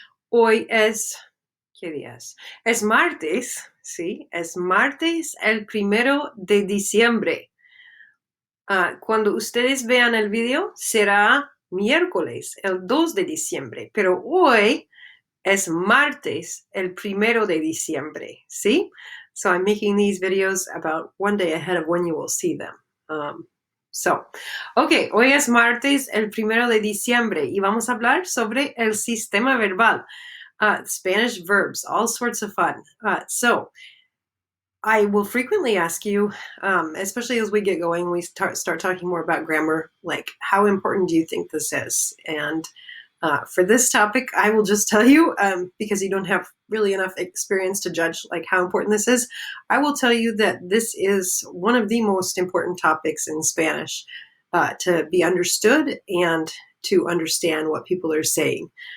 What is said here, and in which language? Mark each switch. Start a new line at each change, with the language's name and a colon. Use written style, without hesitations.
Spanish: Hoy es, ¿qué día es? Es martes, sí, es martes el 1 de diciembre. Cuando ustedes vean el video será miércoles el 2 de diciembre, pero hoy es martes el 1 de diciembre, ¿sí?
English: So I'm making these videos about one day ahead of when you will see them.
Spanish: Ok, hoy es martes el 1 de diciembre y vamos a hablar sobre el sistema verbal.
English: Spanish verbs, all sorts of fun. I will frequently ask you, especially as we get going, we start talking more about grammar, like how important do you think this is? And for this topic, I will just tell you, because you don't have really enough experience to judge like how important this is, I will tell you that this is one of the most important topics in Spanish to be understood and to understand what people are saying.